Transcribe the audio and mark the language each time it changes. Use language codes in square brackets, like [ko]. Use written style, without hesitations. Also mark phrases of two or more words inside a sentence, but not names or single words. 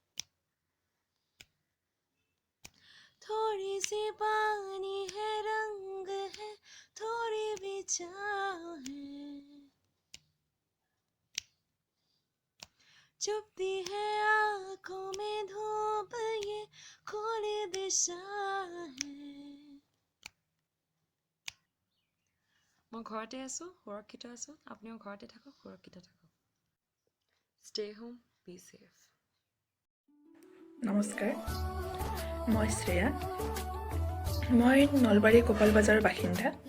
[hi] थोड़ी सी पानी है, रंग है, थोड़ी भी चाह है, चुभती है आँखों में धूप, ये खुली दिशा है। [as] মই ঘৰতে আছোঁ, সুৰক্ষিত আছোঁ। আপুনিও ঘৰতে থাকক, সুৰক্ষিত থাকক। [en] stay home, be safe. [as] নমস্কাৰ, মই শ্ৰেয়া। মই নলবাৰী গোপাল বাজাৰৰ বাসিন্দা।